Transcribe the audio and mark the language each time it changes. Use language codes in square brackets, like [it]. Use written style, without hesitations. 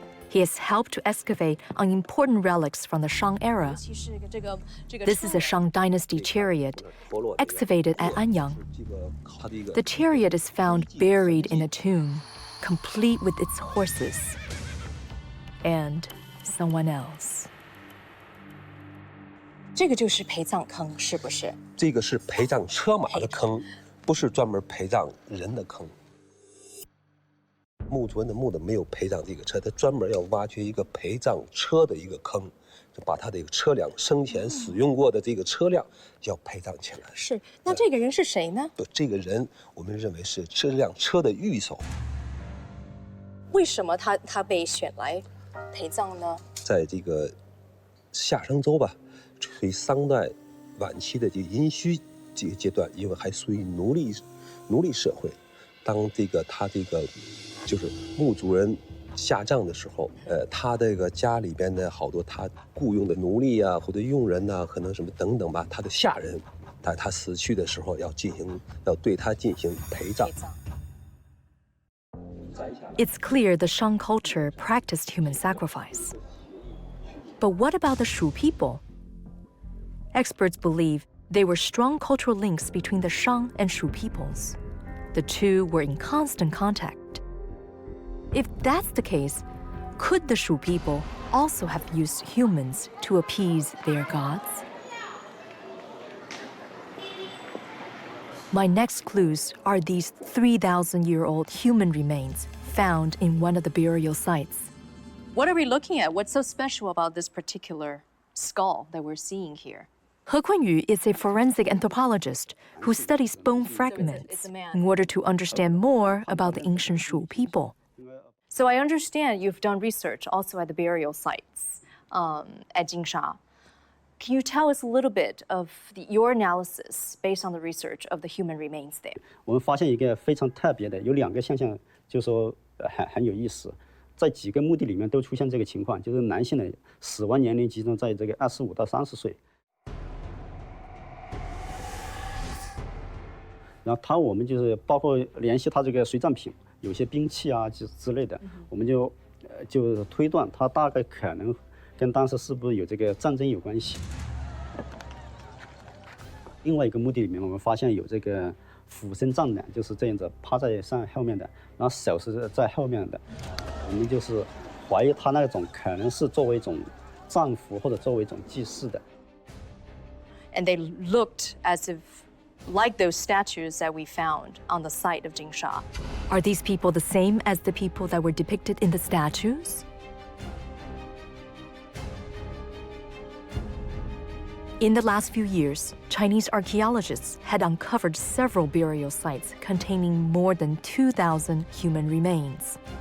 [en] He has helped to excavate on important relics from the Shang era. This is a Shang Dynasty chariot excavated at Anyang. The chariot is found buried in a tomb, complete with its horses and someone else. [zh] 这个就是陪葬坑，是不是？这个是陪葬车马的坑，不是专门陪葬人的坑。墓族人的墓的没有陪葬这个车，他专门要挖掘一个陪葬车的一个坑，就把他的车辆生前使用过的这个车辆要陪葬起来。是，那这个人是谁呢？这个人我们认为是这辆车的御手。为什么他被选来陪葬呢？在这个夏商周吧，属于商代晚期的这个殷墟这个阶段，因为还属于奴隶社会，当他就是墓族人下葬的时候，他这个家里边的好多他雇佣的奴隶啊，或者佣人呐，可能什么等等吧，他的下人，在他死去的时候要对他进行陪葬。 [en] It's clear the Shang culture practiced human sacrifice. But what about the Shu people? Experts believe there were strong cultural links between the Shang and Shu peoples. The two were in constant contact. If that's the case, could the Shu people also have used humans to appease their gods? My next clues are these 3,000-year-old human remains found in one of the burial sites. What are we looking at? What's so special about this particular skull that we're seeing here? He Kunyu is a forensic anthropologist who studies bone fragments in order to understand more about the ancient Shu people. So I understand you've done research also at the burial sites at Jinsha. Can you tell us a little bit of your analysis based on the research of the human remains there? [zh] 我们发现一个非常特别的，有2个现象，就说很有意思，在几个墓地里面都出现这个情况，就是男性的死亡年龄集中在这个25到30岁。然后我们就是包括联系他这个随葬品，有些兵器啊之类的，我们就推断他大概可能跟当时是不是有这个战争有关系。另外一个墓地里面，我们发现有这个俯身葬男，就是这样子趴在后面的，然后手是在后面的，我们就是怀疑他那种可能是作为一种葬服或者作为一种祭祀的。 [en] And they looked as if like those statues that we found on the site of Jinsha. Are these people the same as the people that were depicted in the statues? In the last few years, Chinese archaeologists had uncovered several burial sites containing more than 2,000 human remains.